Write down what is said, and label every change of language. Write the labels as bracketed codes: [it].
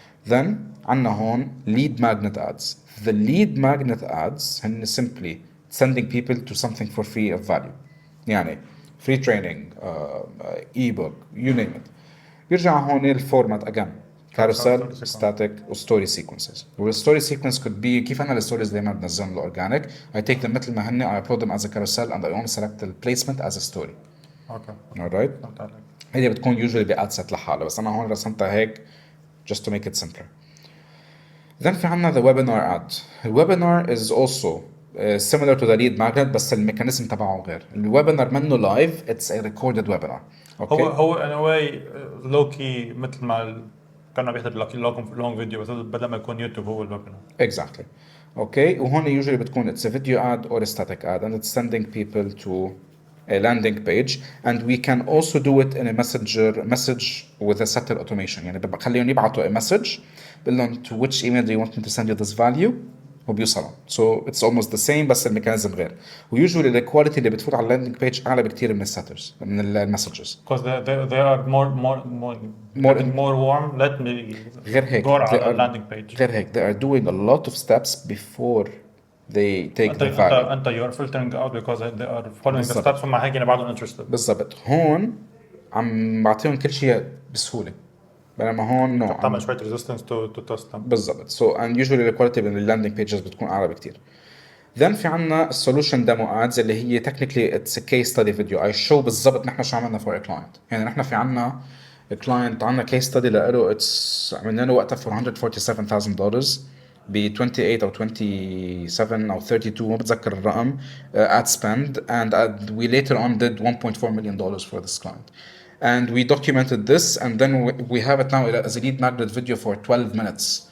[en] Then [ar] عنا هون [en] lead magnet ads. The lead magnet ads [ar] هن [en] simply sending people to something for free of value [ar] يعني [en] free training, ebook, you name it. [ar] بيرجع هون الفورمات again carousel, static وstory sequences. [en] والstory sequence could be [ar] كيف أنا الستوريز دايما بنزلهم الأورجانيك [en] I take them [ar] مثل ما هن [en] I upload them as a carousel and I only select the placement as a story. Alright. [ar] هي بتكون usually باد set لحالها بس أنا هون رسمتها هيك [en] just to make it simpler. Then [ar] في عنا [en] the webinar ad. الwebinar is also similar to the lead magnet [ar] بس الميكانيزم تبعه غير. الويبينار منه [en] live it's a recorded webinar. Okay. [ar] هو [en] in a way low key [ar] مثل ما كانوا بيحضر [en] long video [ar] بس بدل ما يكون يوتيوب هو الويبينار. [en] Exactly. Okay. وهون usually بتكون it's a video ad or a static ad and it's sending people to a landing page and we can also do it in a message with a setter automation [ar] يعني بخليهم يبعتوا [en] a message [ar] بقول لهم [en] to which email do you want me to send you this value وبيوصلهم so it's almost the same [ar] بس الميكانيزم غير ويوجولي الكواليتي اللي بتفوت على اللاندنج بيج اعلى بكتير من السيترز من المسجز [en] because they are more warm let me [ar] غير هيك go على اللاندنج بيج [en] غير هيك they are doing a lot of steps before they take the value انت you are filtering out because they are following the steps [ar] ومع هيك بعدهم [en] interested [ar] بالضبط هون عم بعطيهم كل شيء بسهوله بينما هون نو بتعمل شويه resistance to test them بالضبط [en] so and usually [ar] الكواليتي من اللاندنج بيجز بتكون اعلى بكتير. [en] Then في عنا solution demo ads [ar] اللي هي [en] technically it's a case study video I show [ar] بالضبط نحن شو عملنا [en] for a client [ar] يعني نحن في عنا client عنا case [en] study [ar] لإله [en] it's [ar] عملنا له وقتها [en] for $147,000 [ar] ب 28 أو 27 أو 32 ما بتذكر الرقم [en] ad spend and we later on did $1.4 million for this client and we documented this and then we have it now as a lead magnet video for 12 minutes.